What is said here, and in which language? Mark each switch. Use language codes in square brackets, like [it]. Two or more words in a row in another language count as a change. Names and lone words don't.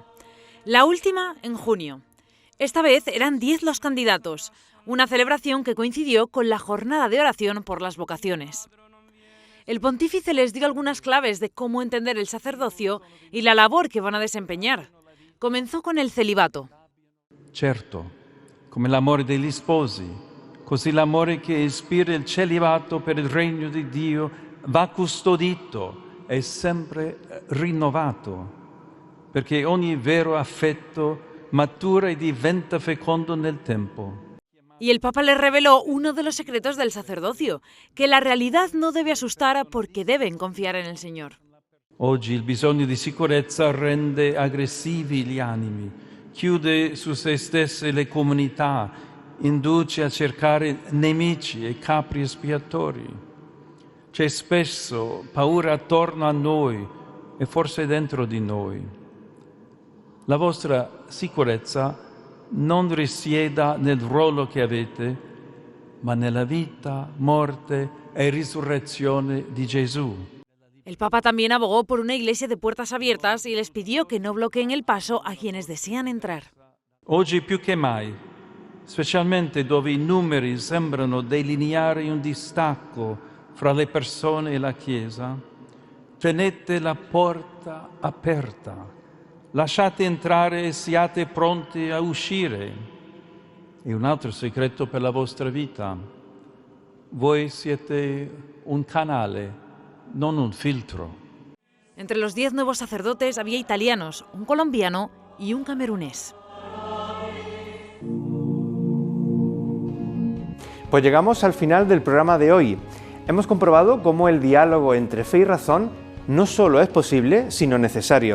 [es] La última en junio. Esta vez eran 10 los candidatos, una celebración que coincidió con la jornada de oración por las vocaciones. El pontífice les dio algunas claves de cómo entender el sacerdocio y la labor que van a desempeñar. Comenzó con el celibato. [it] Certo, come l'amore degli sposi, così l'amore che ispira il celibato per il regno di Dio va custodito e sempre rinnovato, perché ogni vero affetto matura e diventa fecondo nel tempo. [es] Y el Papa les reveló uno de los secretos del sacerdocio, que la realidad no debe asustar porque deben confiar en el Señor. [it] Oggi il bisogno di sicurezza rende aggressivi gli animi, chiude su se stesse le comunità, induce a cercare nemici e capri espiatori. C'è spesso paura attorno a noi e forse dentro di noi. La vostra sicurezza non risieda nel ruolo che avete, ma nella vita, morte e risurrezione di Gesù. [es] El Papa también abogó por una iglesia de puertas abiertas y les pidió que no bloqueen el paso a quienes desean entrar. [it] Oggi più che mai, specialmente dove i numeri sembrano delineare un distacco fra le persone e la Chiesa, tenete la porta aperta. Lasciate entrare e siate pronti a uscire. E un altro segreto per la vostra vita. Voi siete un canale, non un filtro. [es] Entre los 10 nuevos sacerdotes había italianos, un colombiano y un camerunés. Pues llegamos al final del programa de hoy. Hemos comprobado cómo el diálogo entre fe y razón no solo es posible, sino necesario.